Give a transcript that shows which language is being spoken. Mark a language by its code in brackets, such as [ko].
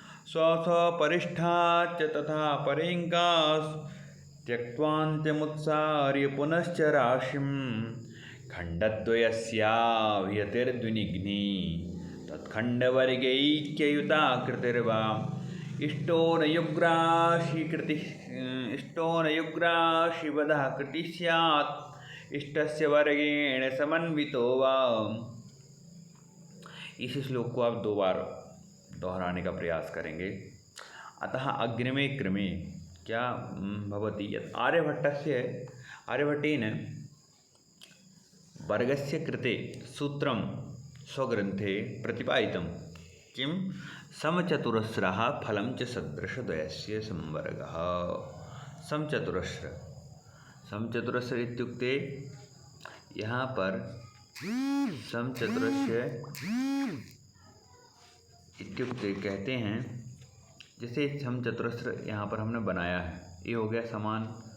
[sa] स्वस्वपरिष्ठाच्च तथा परेङ्कास् त्यक्त्वान्त्यमुत्सार्य पुनश्च राशिं खण्डद्वयस्याभियतिर्द्विनिघ्नी तत्खण्डवर्गैक्ययुता कृतिर्वा इष्टो न युग्राशिवदः कृतिः स्यात् इष्टस्य वर्गेण समन्वितो वा। [hi] इस श्लोक को आप 2 बार दोहराने का प्रयास करेंगे। [sa] अतः अग्रिमे क्रमे क्या भवति यत् आर्यभट्टेन वर्गस्य कृते सूत्रं स्वग्रन्थे प्रतिपादितं किं समचतुरस्रः फलं च सदृशद्वयस्य संवर्गः। समचतुरस्र इत्युक्ते [hi] यहाँ पर समचतुरस्र इत्युक्ते कहते हैं, जैसे समचतुरस्र यहाँ पर हमने बनाया है, ये हो गया समान।